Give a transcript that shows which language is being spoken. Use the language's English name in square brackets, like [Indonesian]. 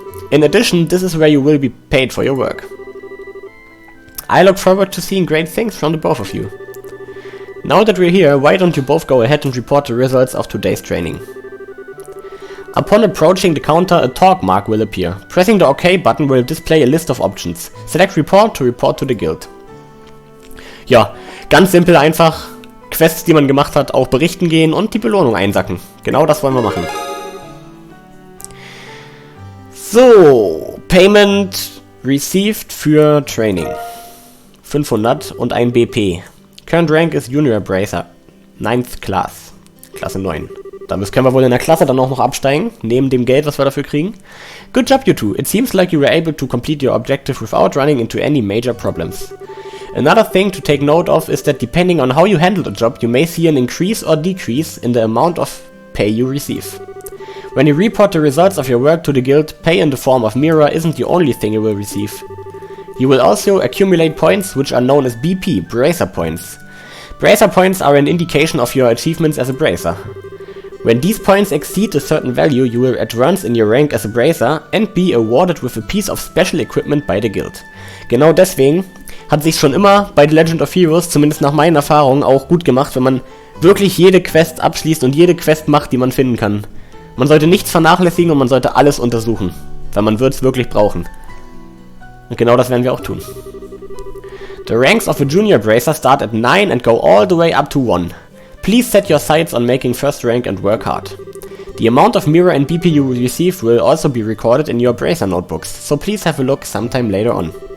[English] In addition, this is where you will be paid for your work. I look forward to seeing great things from the both of you. Now that we're here, why don't you both go ahead and report the results of today's training? Upon approaching the counter, a talk mark will appear. Pressing the OK button will display a list of options. Select Report to report to the guild. [German] Ja, ganz simpel einfach. Quests, die man gemacht hat, auch berichten gehen und die Belohnung einsacken. Genau das wollen wir machen. So, [English] Payment received [German] für Training. 500 und ein BP. [English] Current Rank [German] ist Junior Bracer. [English] 9th Class. [German] Klasse 9. Damit können wir wohl in der Klasse dann auch noch absteigen, neben dem Geld, was wir dafür kriegen. [English] Good job, you two. It seems like you were able to complete your objective without running into any major problems. Another thing to take note of is that depending on how you handle the job, you may see an increase or decrease in the amount of pay you receive. When you report the results of your work to the guild, pay in the form of Mira isn't the only thing you will receive. You will also accumulate points which are known as BP, Bracer Points. Bracer Points are an indication of your achievements as a Bracer. When these points exceed a certain value, you will advance in your rank as a Bracer and be awarded with a piece of special equipment by the guild. [German] Genau deswegen hat sich schon immer bei The Legend of Heroes, zumindest nach meinen Erfahrungen, auch gut gemacht, wenn man wirklich jede Quest abschließt und jede Quest macht, die man finden kann. Man sollte nichts vernachlässigen und man sollte alles untersuchen, weil man wird es wirklich brauchen. Und genau das werden wir auch tun. [English] The ranks of a junior bracer start at 9 and go all the way up to 1. Please set your sights on making first rank and work hard. The amount of Mira and BP you receive will also be recorded in your bracer notebooks, so please have a look sometime later on.